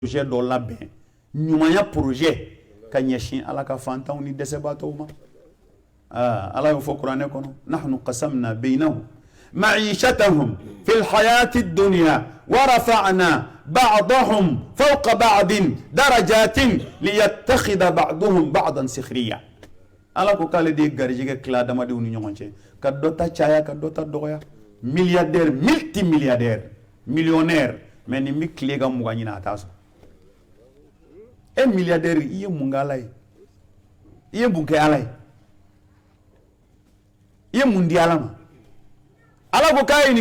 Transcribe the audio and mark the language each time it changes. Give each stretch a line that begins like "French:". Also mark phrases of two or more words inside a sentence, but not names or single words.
Bambara: projet dɔ labɛn ɲumanya projet ka ɲɛsin ala ka fantanw ni dɛsɛbaatɔw ma ala y'o fɔ kuranɛ kɔnɔ
Arabic: نحن قسمنا بينهم معيشتهم في الحياة الدنيا ورفعنا بعضهم فوق بعض درجات ليتخذ بعضهم بعضا سخريا
Bambara: ala ko k'ale de ye garijɛgɛ tila adamadenw ni ɲɔgɔn cɛ ka dɔ ta caya ka dɔ ta dɔgɔya
French: milliardaire multimilliardaire millionnaire
Bambara: mais nin bɛ tile ka mugan ɲini a t'a sɔrɔ e milliardaire i ye mun kɛ ala ye i ye mun kɛ ala ye i ye mun di ala ma ala ko k'a ye nin